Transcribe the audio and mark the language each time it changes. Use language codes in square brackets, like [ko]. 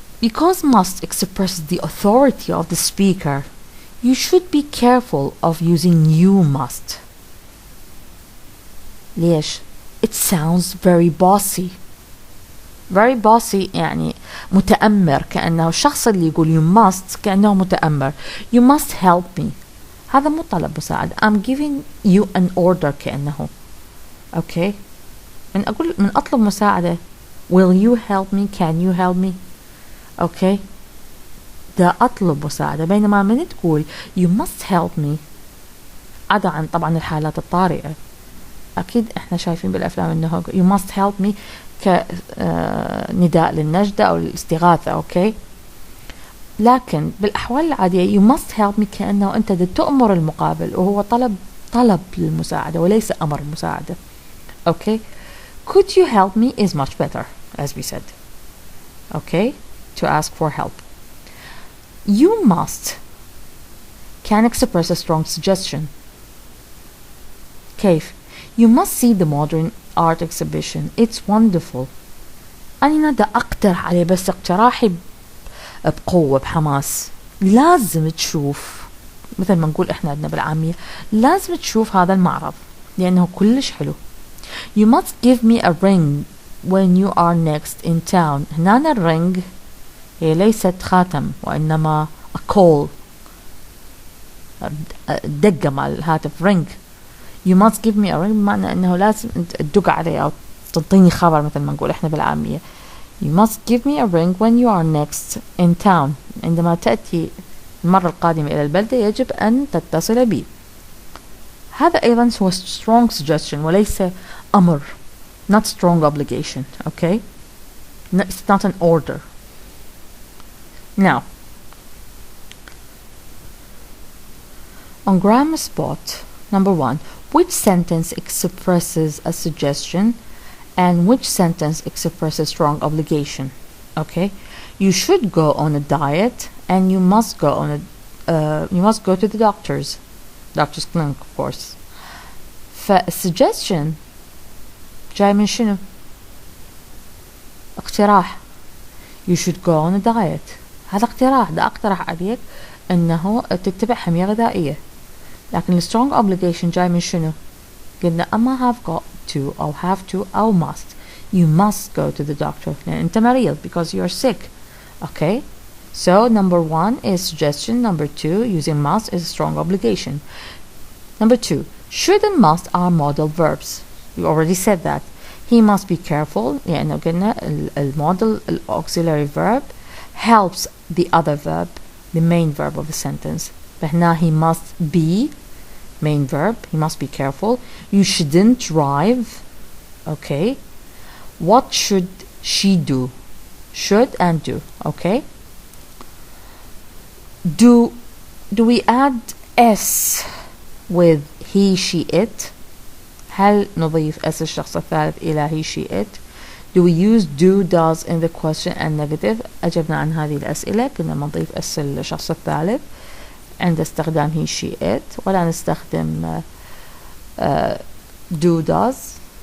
[en] Because must expresses the authority of the speaker, you should be careful of using you must. [ar] ليش؟ [en] It sounds very bossy. Very bossy [ar] يعني متأمر، كأنه الشخص اللي يقول [en] you must [ar] كأنه متأمر. [en] You must help me. [ar] هذا مو طلب مساعدة. [en] I'm giving you an order [ar] كأنه. [en] Okay. [ar] من أطلب مساعدة [en] will you help me, can you help me. Okay. [ar] ده أطلب مساعدة، بينما من تقول [en] you must help me [ar] عدا عن طبعا الحالات الطارئة. أكيد إحنا شايفين بالأفلام إنه [en] you must help me [ar] كنداء للنجدة أو الاستغاثة. أوكي. لكن بالأحوال العادية [en] you must help me [ar] كأنه أنت تؤمر المقابل، وهو طلب للمساعدة وليس أمر مساعدة. أوكي. [en] Could you help me is much better, as we said. Okay. To ask for help. You must can express a strong suggestion. [ar] كيف؟ [en] You must see the modern art exhibition. It's wonderful. [ar] أنا دا أقترح عليه، بس اقتراحي بقوة بحماس. لازم تشوف، مثل ما نقول إحنا عندنا بالعامية، لازم تشوف هذا المعرض لأنه كلش حلو. [en] You must give me a ring when you are next in town. [ar] هنا الرينج هي ليست خاتم وإنما [en] a call، [ar] دقة مع الهاتف ring. [en] You must give me a ring [ar] بمعنى أنه لازم تدق علي أو تعطيني خبر مثل ما نقول إحنا بالعامية. [en] You must give me a ring when you are next in town. [ar] عندما تأتي المرة القادمة إلى البلدة يجب أن تتصل بي. هذا أيضا هو [en] strong suggestion [ar] وليس أمر. [en] Not strong obligation. Okay. No, it's not an order. Now, on grammar spot, number 1, which sentence expresses a suggestion and which sentence expresses strong obligation? Okay, you should go on a diet and you must go to the doctor's clinic, of course. [ar] فالsuggestion جاي من شنو؟ اقتراح. [en] You should go on a diet. [ar] هذا اقتراح، ده اقترح عليك انه تتبع حمية غذائية. لكن [en] strong obligation [ar] جاي من شنو؟ قلنا أما [en] have got to [ar] أو [en] have to [ar] أو must. [en] You must go to the doctor [ar] لأن أنت مريض [en] because you're sick. Okay. So number 1 is suggestion. Number 2, using must is strong obligation. Number 2, should and must are modal verbs. We already said that. He must be careful [ar] لأنه قلنا [en] المodal auxiliary verb helps the other verb, the main verb of the sentence. [ar] فهنا [en] he must be main verb. He must be careful. You shouldn't drive. Okay. What should she do? Should and do. Okay. Do we add s with he, she, it? [ar] هل نضيف s الشخص الثالث إلى [en] he, she, it? Do we use do, does in the question and negative? [ar] أجبنا عن هذه الأسئلة. كنا نضيف s الشخص الثالث عند استخدام [en] he, she, it، [ar] ولا نستخدم [en] do, does.